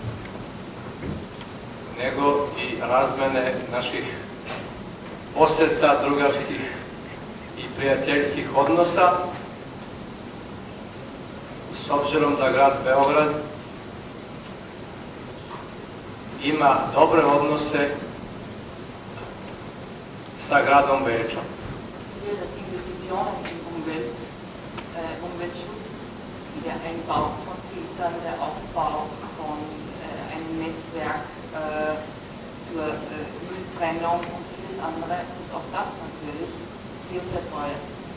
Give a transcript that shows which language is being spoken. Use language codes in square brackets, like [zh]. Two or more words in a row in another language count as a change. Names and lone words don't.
[sr] nego i razmene naših posjeta, drugarskih i prijateljskih odnosa, s obzirom da grad Beograd ima dobre odnose sa gradom Bečom. [de] Der Einbau von Filtern, der Aufbau von einem Netzwerk zur Mülltrennung und vieles andere, dass auch das natürlich sehr, sehr teuer ist.